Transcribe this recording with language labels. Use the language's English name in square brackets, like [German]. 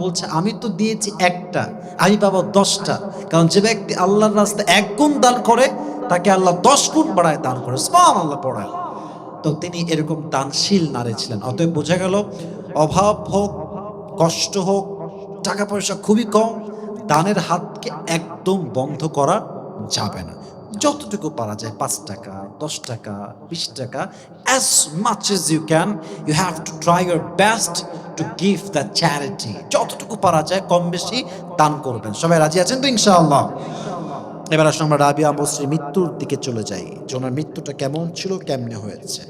[Bangla] বলছে আমি তো দিয়েছি একটা, আমি পাবো 10টা। কারণ যে ব্যক্তি আল্লাহর রাস্তায় 1 গুণ দান করে, তাকে আল্লাহ 10 গুণ বাড়ায় দান করে। সুবহানাল্লাহ পড়ায়। তো তিনি এরকম দানশীল নারী ছিলেন। অতএব বোঝা গেল, অভাব হোক, কষ্ট হোক, টাকা পয়সা খুবই কম, দানের হাতকে একদম বন্ধ করা যাবে না। যতটুকু পারা যায়, 5 টাকা, 10 টাকা, 20 টাকা, [English] as much as you can, you have to try your best to give the charity. [Bangla] যতটুকু পারা যায় কম বেশি দান করবেন। সবাই রাজি আছেন তো ইনশাআল্লাহ? এবার আসলে আমরা রাবিয়া বস্রীর মৃত্যুর দিকে চলে যাই, যে ওনার মৃত্যুটা কেমন ছিল, কেমনে হয়েছে।